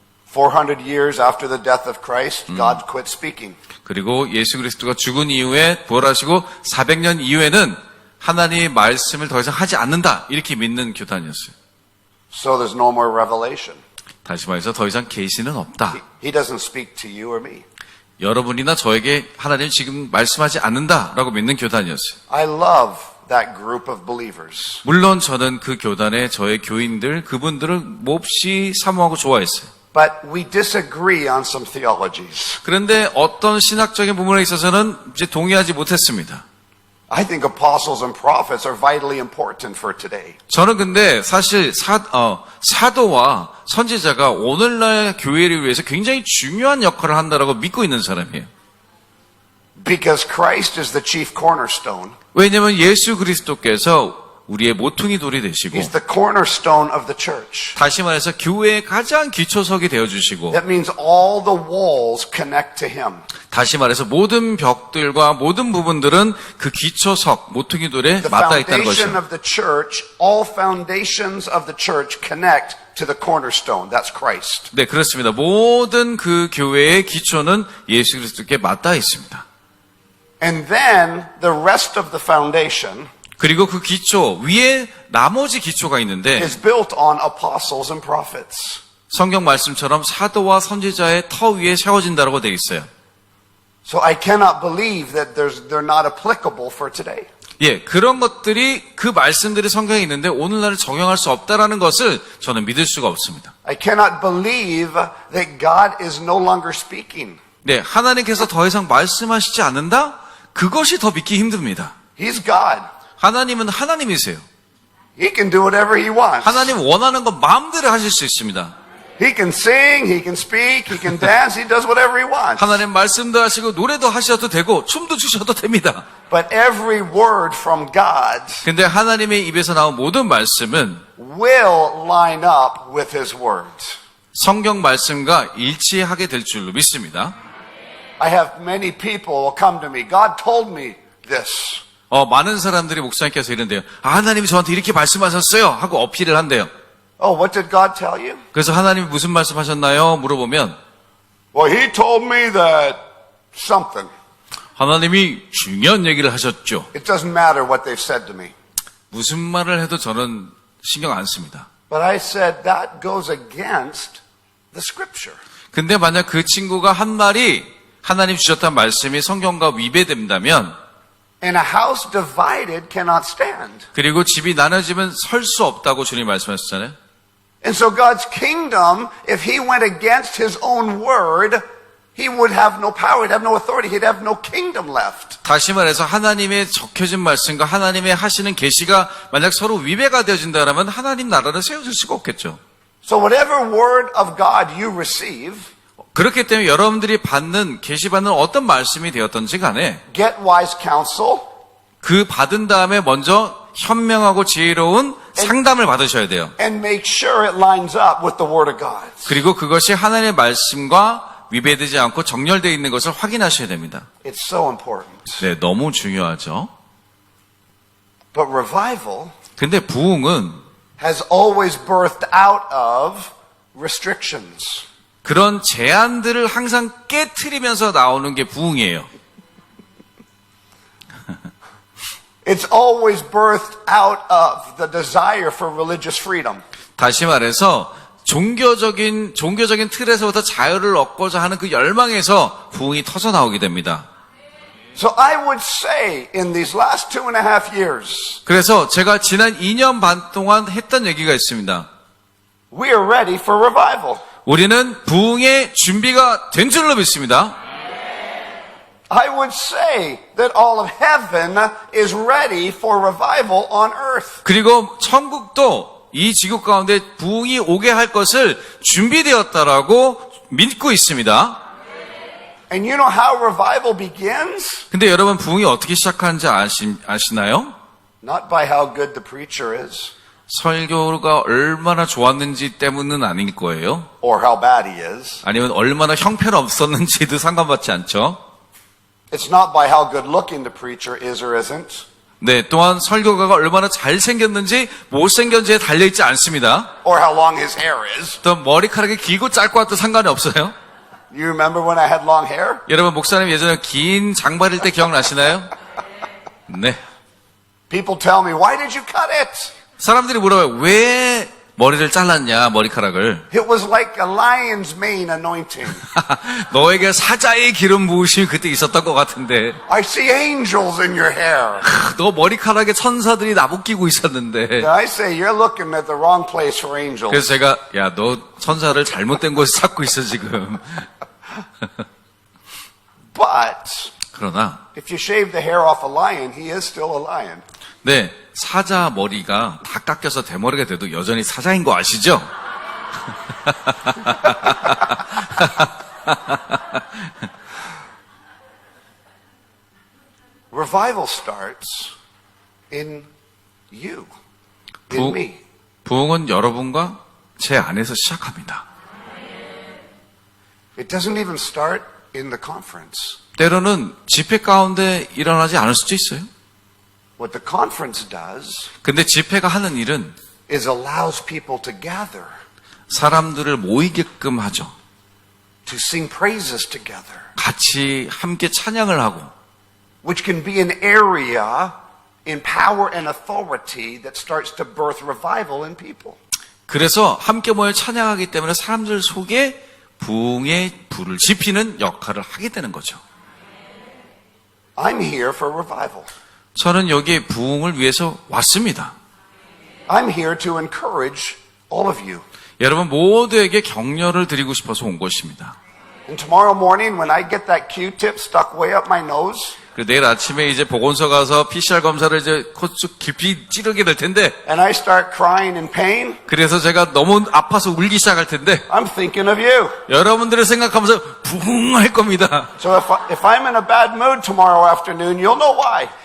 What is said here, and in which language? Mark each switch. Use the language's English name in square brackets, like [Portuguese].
[English] 400 years after the death of Christ, God quit speaking. [Korean] 그리고 예수 그리스도가 죽은 이후에 부활하시고 400년 이후에는 하나님의 말씀을 더 이상 하지 않는다. 이렇게 믿는 교단이었어요. [English] So there's no more revelation. [Korean] 다시 말해서 더 이상 계시는 없다. [English] He doesn't speak to you or me. [Korean] 여러분이나 저에게 하나님 지금 말씀하지 않는다라고 믿는 교단이었어요. [English] I love that group of believers. [Korean] 물론 저는 그 교단의 저의 교인들, 그분들을 몹시 사모하고 좋아했어요. [English] But we disagree on some theologies. [Korean] 그런데 어떤 신학적인 부분에 있어서는 이제 동의하지 못했습니다. [English] I think apostles and prophets are vitally important for today. [Korean] 저는 근데 사실 사도와 선지자가 오늘날 교회를 위해서 굉장히 중요한 역할을 한다라고 믿고 있는 사람이에요. [English] Because Christ is the chief cornerstone. [Korean] 왜냐하면 예수 그리스도께서 우리의 모퉁이 돌이 되시고 [English] He's the cornerstone of the church. [Korean] 다시 말해서 교회의 가장 기초석이 되어주시고 [English] That means all the walls connect to Him. [Korean] 다시 말해서 모든 벽들과 모든 부분들은 그 기초석, 모퉁이 돌에 [English] The [Korean] 맞닿아 있다는 [English] foundation [Korean] 것이죠. [English] of the church, all foundations of the church connect to the cornerstone. That's Christ. [Korean] 네, 그렇습니다. 모든 그 교회의 기초는 예수 그리스도께 맞닿아 있습니다. [English] And then the rest of the foundation [Korean] 그리고 그 기초 위에 나머지 기초가 있는데 [English] is built on apostles and prophets. [Korean] 성경 말씀처럼 사도와 선지자의 터 위에 세워진다라고 되어 있어요. [English] So I cannot believe that they're not applicable for today. [Korean] 예, 그런 것들이 그 말씀들이 성경에 있는데 오늘날을 적용할 수 없다라는 것을 저는 믿을 수가 없습니다. [English] I cannot believe that God is no longer speaking. [Korean] 네, 하나님께서 더 이상 말씀하시지 않는다? 그것이 더 믿기 힘듭니다. [English] He's God. [Korean] 하나님은 하나님이세요. [English] He can do whatever he wants. [Korean] 하나님 원하는 것 마음대로 하실 수 있습니다. [English] He can sing, he can speak, he can dance, he does whatever he wants. [Korean] 하나님 말씀도 하시고 노래도 하셔도 되고 춤도 추셔도 됩니다. [English] But every word from God [Korean] 근데 하나님의 입에서 나온 모든 말씀은 [English] will line up with his word. [Korean] 성경 말씀과 일치하게 될 줄로 믿습니다. [English] I have many people will come to me. God told me this. [Korean] 많은 사람들이 목사님께서 이런데요. 하나님이 저한테 이렇게 말씀하셨어요 하고 어필을 한대요. [English] Oh, what did God tell you? [Korean] 그래서 하나님이 무슨 말씀하셨나요? 물어보면 [English] Well, he told me that something. [Korean] 하나님이 중요한 얘기를 하셨죠. [English] It doesn't matter what they've said to me. [Korean] 무슨 말을 해도 저는 신경 안 씁니다. [English] But I said that goes against the scripture. [Korean] 근데 만약 그 친구가 한 말이 하나님 주셨던 말씀이 성경과 위배된다면 [English] And a house divided cannot stand. [Korean] 그리고 집이 나눠지면 설 수 없다고 주님 말씀하셨잖아요. [English] And so God's kingdom, if he went against his own word, he would have no power, he'd have no authority, he'd have no kingdom left. [Korean] 다시 말해서 하나님의 적혀진 말씀과 하나님의 하시는 계시가 만약 서로 위배가 되어진다면 하나님 나라를 세워줄 수가 없겠죠. [English] So whatever word of God you receive, [Korean] 그렇기 때문에 여러분들이 받는 계시받는 어떤 말씀이 되었던지 간에 [English] get wise counsel, [Korean] 그 받은 다음에 먼저 현명하고 지혜로운 상담을 받으셔야 돼요. [English] and make sure it lines up with the word of God. [Korean] 그리고 그것이 하나님의 말씀과 위배되지 않고 정렬되어 있는 것을 확인하셔야 됩니다. [English] It's so important. [Korean] 네, 너무 중요하죠. [English] But revival [Korean] 근데 부흥은 [English] has always birthed out of restrictions. [Korean] 그런 제한들을 항상 깨트리면서 나오는 게 부흥이에요. [English] It's always birthed out of the desire for religious freedom. [Korean] 다시 말해서 종교적인 틀에서부터 자유를 얻고자 하는 그 열망에서 부흥이 터져 나오게 됩니다. [English] So I would say in these last 2.5 years, [Korean] 그래서 제가 지난 2년 반 동안 했던 얘기가 있습니다. [English] we are ready for revival. [Korean] 우리는 부흥의 준비가 된 줄로 믿습니다. [English] I would say that all of heaven is ready for revival on earth. [Korean] 그리고 천국도 이 지구 가운데 부흥이 오게 할 것을 준비되었다라고 믿고 있습니다. [English] And you know how revival begins? [Korean] 근데 여러분 부흥이 어떻게 시작하는지 아시나요? [English] Not by how good the preacher is, [Korean] 설교가 얼마나 좋았는지 때문은 아닐 거예요. [English] or how bad he is. [Korean] 아니면 얼마나 형편없었는지도 상관받지 않죠. [English] It's not by how good looking the preacher is or isn't, [Korean] 네, 또한 설교가가 얼마나 잘생겼는지 못생겼는지에 달려있지 않습니다. [English] or how long his hair is. [Korean] 또 머리카락이 길고 짧고와도 상관이 없어요. [English] You remember when I had long hair? [Korean] 여러분 목사님 예전에 긴 장발일 때 기억나시나요? 네. [English] People tell me, why did you cut it? [Korean] 사람들이 물어봐요. 왜 머리를 잘랐냐, 머리카락을. [English] It was like a lion's mane anointing. [Korean] 너에게 사자의 기름 부으심이 그때 있었던 것 같은데. [English] I see angels in your hair. [Korean] 너 머리카락에 천사들이 나부끼고 있었는데. [English] I say, you're looking at the wrong place for angels. [Korean] 그래서 제가 야, 너 천사를 잘못된 곳에 찾고 있어 지금. [English] But [Korean] 그러나 [English] if you shave the hair off a lion, he is still a lion. [Korean] 네, 사자 머리가 다 깎여서 대머리가 돼도 여전히 사자인 거 아시죠? [English] Revival starts in you, in me. [Korean] 부흥은 여러분과 제 안에서 시작합니다. [English] It doesn't even start in the conference. [Korean] 때로는 집회 가운데 일어나지 않을 수도 있어요. [English] What the conference does [Korean] 근데 집회가 하는 일은 [English] is allows people to gather. [Korean] 사람들을 모이게끔 하죠. [English] to sing praises together, [Korean] 같이 함께 찬양을 하고, [English] which can be an area in power and authority that starts to birth revival in people. [Korean] 그래서 함께 모여 찬양하기 때문에 사람들 속에 부흥의 불을 지피는 역할을 하게 되는 거죠. [English] I'm here for revival. [Korean] 저는 여기에 부흥을 위해서 왔습니다. [English] I'm here to encourage all of you. [Korean] 여러분 모두에게 격려를 드리고 싶어서 온 것입니다. [English] And tomorrow morning when I get that Q-tip stuck way up my nose, [Korean] 내일 아침에 이제 보건소 가서 PCR 검사를 이제 콧속 깊이 찌르게 될 텐데, [English] and I start crying in pain, [Korean] 그래서 제가 너무 아파서 울기 시작할 텐데, [English] I'm thinking of you. [Korean] 여러분들을 생각하면서 부흥할 겁니다. [English] So if I'm in a bad mood tomorrow afternoon, you'll know why.